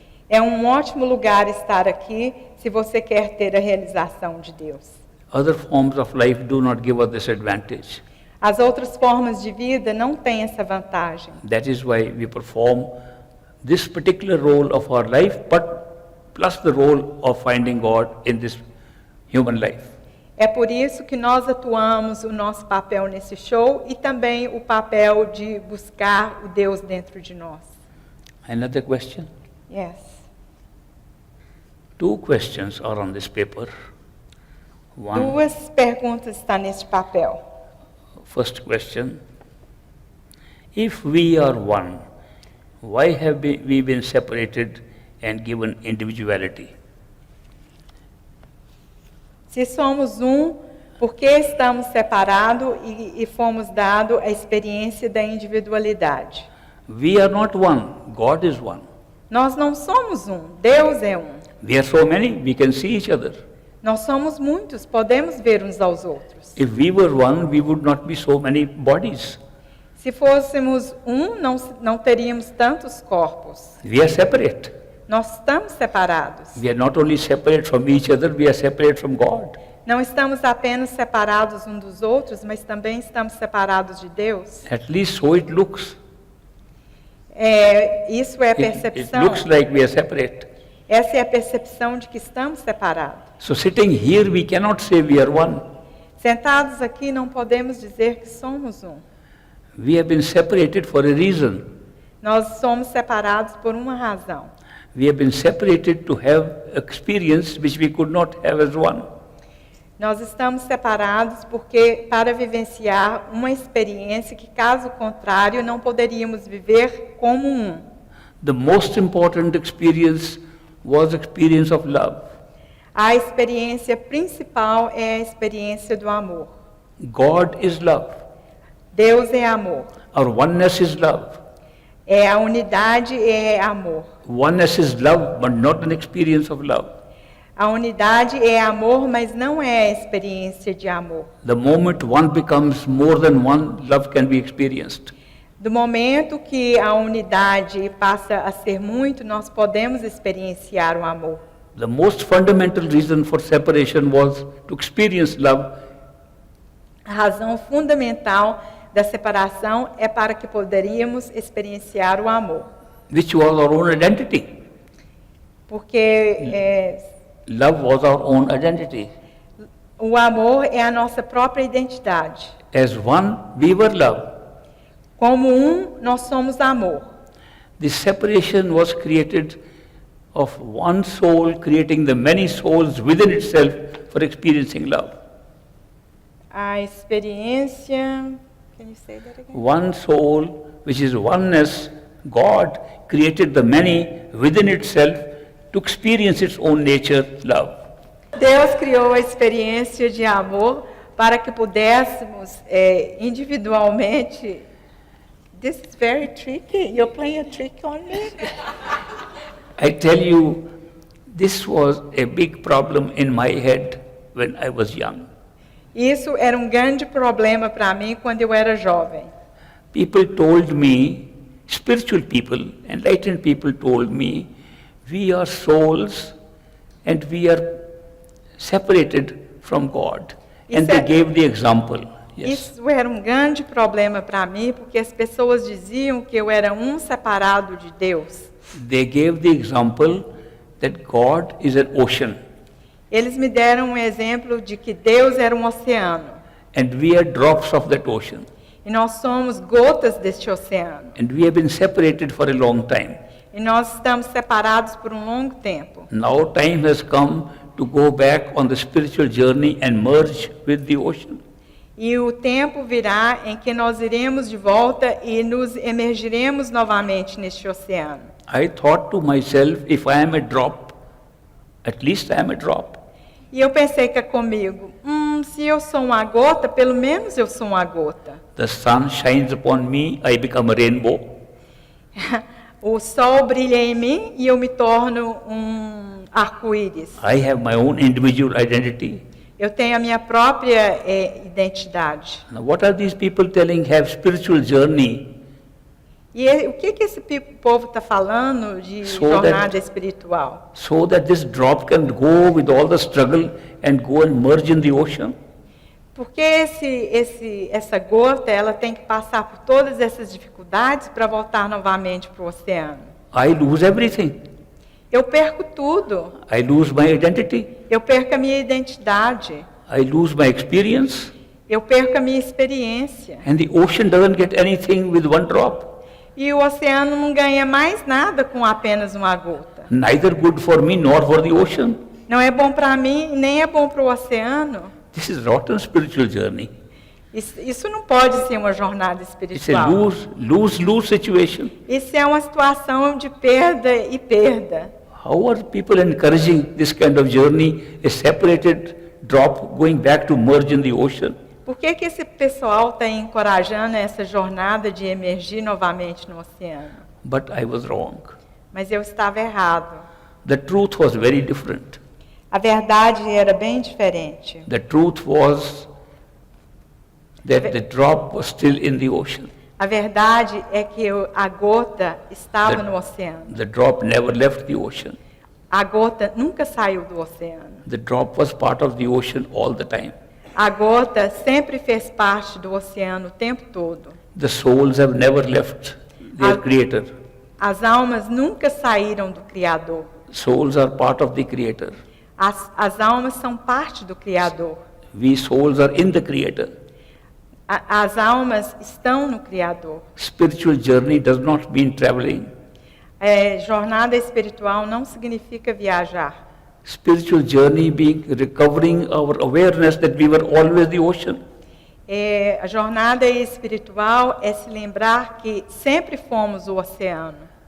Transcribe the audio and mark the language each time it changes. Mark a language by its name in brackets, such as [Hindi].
[Portuguese] É um ótimo lugar estar aqui se você quer ter a realização de Deus. [English] Other forms of life do not give us this advantage. [Portuguese] As outras formas de vida não têm essa vantagem. [English] That is why we perform this particular role of our life, but plus the role of finding God in this human life. [Portuguese] É por isso que nós atuamos o nosso papel nesse show e também o papel de buscar o Deus dentro de nós. [English] Another question? Yes. 2 questions are on this paper. One, [Portuguese] 2 perguntas estão neste papel. [English] first question. If we are one, why have we been separated and given individuality? [Portuguese] Se somos por que estamos separados e fomos dados a experiência da individualidade? [English] We are not one, God is one. [Portuguese] Nós não somos Deus é [English] We are so many, we can see each other. [Portuguese] Nós somos muitos, podemos ver uns aos outros. [English] If we were one, we would not be so many bodies. [Portuguese] Se fôssemos não teríamos tantos corpos. [English] We are separate. [Portuguese] Nós estamos separados. [English] We are not only separate from each other, we are separate from God. [Portuguese] Não estamos apenas separados uns dos outros, mas também estamos separados de Deus. [English] At least so it looks. [Portuguese] Isso é a [English] It [Portuguese] percepção. [English] looks like we are separate. [Portuguese] Essa é a percepção de que estamos separados. [English] So sitting here, we cannot say we are one. [Portuguese] Sentados aqui, não podemos dizer que somos [English] We have been separated for a reason. [Portuguese] Nós somos separados por uma razão. [English] We have been separated to have experience which we could not have as one. [Portuguese] Nós estamos separados porque para vivenciar uma experiência que, caso contrário, não poderíamos viver como [English] The most important experience was the experience of love. [Portuguese] A experiência principal é a experiência do amor. [English] God is love. [Portuguese] Deus é amor. [English] Our oneness is love. [Portuguese] A unidade é amor. [English] Oneness is love, but not an experience of love. [Portuguese] A unidade é amor, mas não é a experiência de amor. [English] The moment one becomes more than one, love can be experienced. [Portuguese] Do momento que a unidade passa a ser muito, nós podemos experienciar o amor. [English] The most fundamental reason for separation was to experience love. [Portuguese] A razão fundamental da separação é para que poderíamos experienciar o amor. [English] Which was our own identity. [Portuguese] Porque [English] Love was our own identity. [Portuguese] o amor é a nossa própria identidade. [English] As one, we were love. [Portuguese] Como nós somos amor. [English] This separation was created of one soul creating the many souls within itself for experiencing love. [Portuguese] A experiência... [English] Can you say that again? One soul, which is oneness, God created the many within itself to experience its own nature, love. [Portuguese] Deus criou a experiência de amor para que pudéssemos individualmente... [English] This is very tricky. You're playing a trick on me. I tell you, this was a big problem in my head when I was young. [Portuguese] Isso era grande problema para mim quando eu era jovem. [English] People told me, spiritual people, enlightened people told me, we are souls and we are separated from God. And they gave the example. Yes. [Portuguese] Isso era grande problema para mim, porque as pessoas diziam que eu era separado de Deus. [English] They gave the example that God is an ocean. [Portuguese] Eles me deram exemplo de que Deus era oceano. [English] And we are drops of that ocean. [Portuguese] E nós somos gotas deste oceano. [English] And we have been separated for a long time. [Portuguese] E nós estamos separados por um longo tempo. [English] Now time has come to go back on the spiritual journey and merge with the ocean. [Portuguese] E o tempo virá em que nós iremos de volta e nos emergiremos novamente neste oceano. [English] I thought to myself, if I am a drop, at least I am a drop. [Portuguese] E eu pensei que comigo, se eu sou uma gota, pelo menos eu sou uma gota. [English] The sun shines upon me, I become a rainbow. [Portuguese] O sol brilha em mim e eu me torno arco-íris. [English] I have my own individual identity. [Portuguese] Eu tenho a minha própria identidade. [English] Now, what are these people telling have spiritual journey? [Portuguese] E o que esse povo está falando de jornada espiritual? [English] So that this drop can go with all the struggle and go and merge in the ocean? [Portuguese] Porque essa gota, ela tem que passar por todas essas dificuldades para voltar novamente para o oceano. [English] I lose everything. [Portuguese] Eu perco tudo. [English] I lose my identity. [Portuguese] Eu perco a minha identidade. [English] I lose my experience. [Portuguese] Eu perco a minha experiência. [English] And the ocean doesn't get anything with one drop. [Portuguese] E o oceano não ganha mais nada com apenas uma gota. [English] Neither good for me nor for the ocean. [Portuguese] Não é bom para mim, nem é bom para o oceano. [English] This is rotten spiritual journey. [Portuguese] Isso não pode ser uma jornada [English] It's a [Portuguese] espiritual. [English] lose situation. [Portuguese] Isso é uma situação de perda e perda. [English] How are people encouraging this kind of journey, a separated drop going back to merge in the ocean? [Portuguese] Por que esse pessoal está encorajando essa jornada de emergir novamente no oceano? [English] But I was wrong. [Portuguese] Mas eu estava errado. [English] The truth was very different. [Portuguese] A verdade era bem diferente. [English] The truth was that the drop was still in the ocean. [Portuguese] A verdade é que a gota estava no oceano. [English] The drop never left the ocean. [Portuguese] A gota nunca saiu do oceano. [English] The drop was part of the ocean all the time. [Portuguese] A gota sempre fez parte do oceano o tempo todo. [English] The souls have never left their Creator. [Portuguese] As almas nunca saíram do Criador. [English] Souls are part of the Creator. [Portuguese] As almas são parte do Criador. [English] We souls are in the Creator. [Portuguese] As almas estão no Criador. [English] Spiritual journey does not mean traveling. [Portuguese] Jornada espiritual não significa viajar. [English] Spiritual journey being recovering our awareness that we were always the ocean. [Portuguese] A jornada espiritual é se lembrar que sempre fomos o oceano.